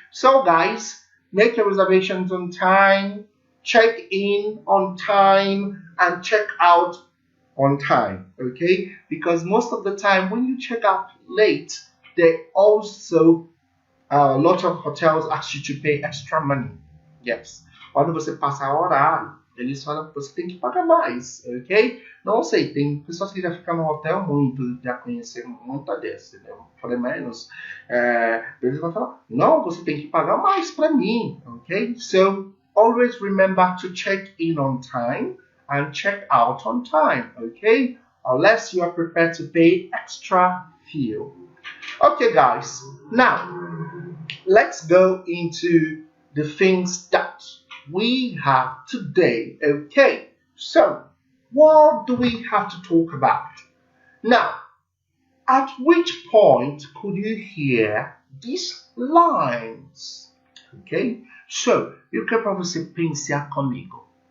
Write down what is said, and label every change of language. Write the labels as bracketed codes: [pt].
[en] So guys, make your reservations on time, check in on time, and check out on time, okay? Because most of the time when you check out late, they also a lot of hotels ask you to pay extra money. Yes. [pt] Quando você passar horário, eles falam que você tem que pagar mais, ok? Não sei, tem pessoas que já ficam no hotel muito, já conheceram muita desse, né? Eu falei menos. Eles vão falar, não, você tem que pagar mais para mim, ok? [en] So, always remember to check in on time and check out on time, okay? Unless you are prepared to pay extra fee. Okay, guys. Now, let's go into the things that we have today, okay? So, what do we have to talk about? Now, at which point could you hear these lines? Okay? So, [pt] eu quero para você pensar comigo.